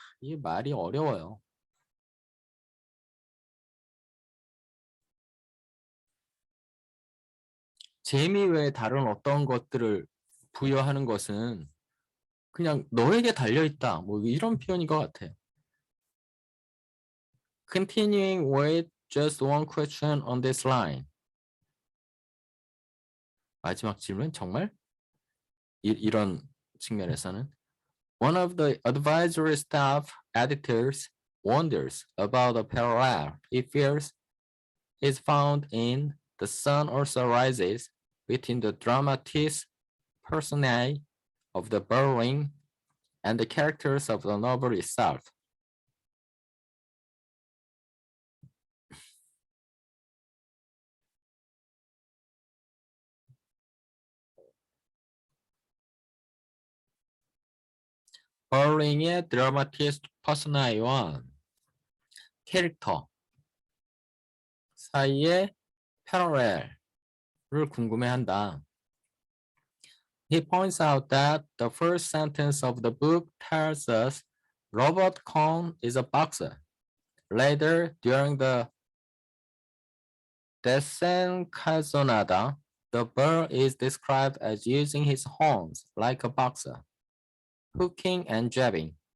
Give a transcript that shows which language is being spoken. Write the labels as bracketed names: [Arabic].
[Korean] 이 말이 어려워요. 재미 외에 다른 어떤 것들을 부여하는 것은 그냥 너에게 달려있다. 뭐 이런 표현인 것 같아요. [English] Continuing with just one question on this line. [Korean] 마지막 질문 정말 이런 측면에서는 [English] One of the advisory staff editors wonders about a parallel he fears is found in The Sun Also Rises between the dramatis personae of the burrowing and the characters of the novel itself. [Korean] burrowing의 dramatis personae와 캐릭터 사이의 parallel을 궁금해한다. [English] He points out that the first sentence of the book tells us Robert Cohn is a boxer. Later, during the Desencajonada, the bird is described as using his horns like a boxer, hooking and jabbing.